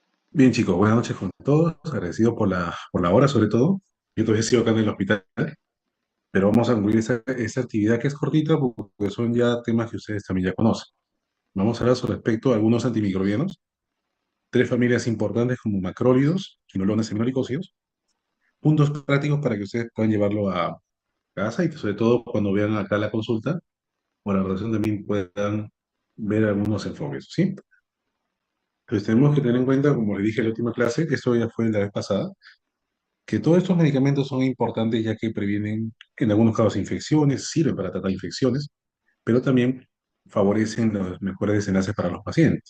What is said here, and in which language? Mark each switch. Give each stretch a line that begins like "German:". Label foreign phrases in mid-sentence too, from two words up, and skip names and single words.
Spanish: Bien, chicos, buenas noches con todos. Agradecido por la hora, sobre todo. Yo todavía sigo acá en el hospital, pero vamos a concluir esta actividad que es cortita porque son ya temas que ustedes también ya conocen. Vamos a hablar sobre respecto a algunos antimicrobianos, tres familias importantes como macrólidos, quinolones, seminólicos, puntos prácticos para que ustedes puedan llevarlo a casa y que sobre todo cuando vean acá la consulta o la redacción también puedan ver algunos enfoques, ¿sí? Entonces tenemos que tener en cuenta, como les dije en la última clase, esto ya fue la vez pasada, que todos estos medicamentos son importantes ya que previenen en algunos casos infecciones, sirven para tratar infecciones, pero también favorecen los mejores desenlaces para los pacientes.